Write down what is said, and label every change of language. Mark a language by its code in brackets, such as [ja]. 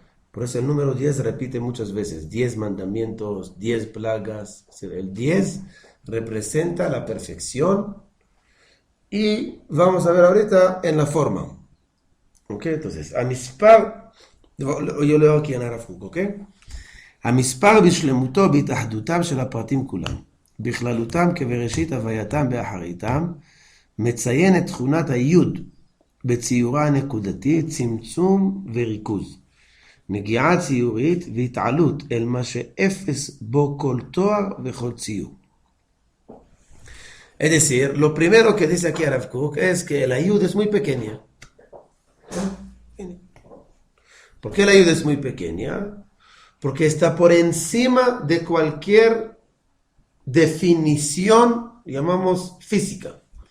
[es] Por eso el número 10 repite muchas veces. 10 mandamientos, 10 plagas. El 10 representa la perfección. Y vamos a ver ahorita en la forma. ¿Ok? Entonces, Amispar, yo leo aquí en Arafuk, ¿ok? [he] המספר בשלמותו בהתאחדותם של הפרטים כולם, בכללותם כבראשית הווייתם באחריתם, מציין את תכונת היוד בציורה הנקודתית, צמצום וריכוז, נגיעה ציורית והתעלות אל מה שאפס בו כל תואר וכל ציור. [es] Es decir, lo primero que dice aquí Rav Kook es que la yud es muy pequeña. ¿Por qué la yud es muy pequeña? Porque está por encima de cualquier definición, llamamos física.